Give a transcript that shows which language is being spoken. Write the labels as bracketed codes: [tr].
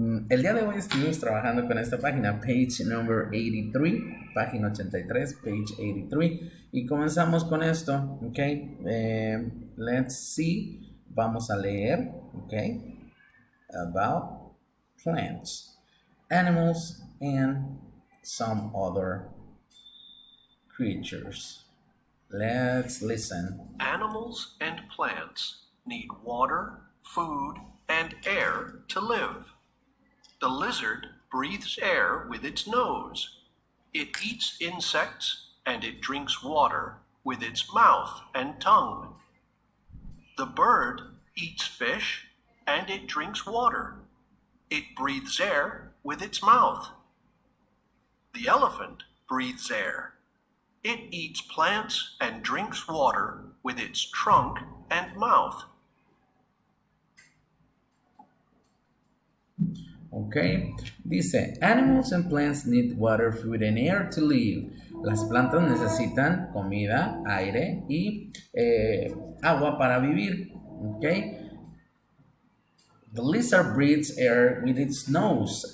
[es] El día de hoy estuvimos trabajando con esta página, [en] page number 83, [es] página 83, [en] page 83, [es] y comenzamos con esto, ¿ok? [en] Let's see, [es] vamos a leer, ¿ok? [en] About plants, animals, and some other creatures. Let's listen. Animals and plants need water, food, and air to live. The lizard breathes air with its nose. It eats insects and it drinks water with its mouth and tongue. The bird eats fish and it drinks water. It breathes air with its mouth. The elephant breathes air. It eats plants and drinks water with its trunk and mouth. Ok, dice, animals and plants need water, food and air to live. [es] Las plantas necesitan comida, aire y agua para vivir. [en] Ok, the lizard breathes air with its nose.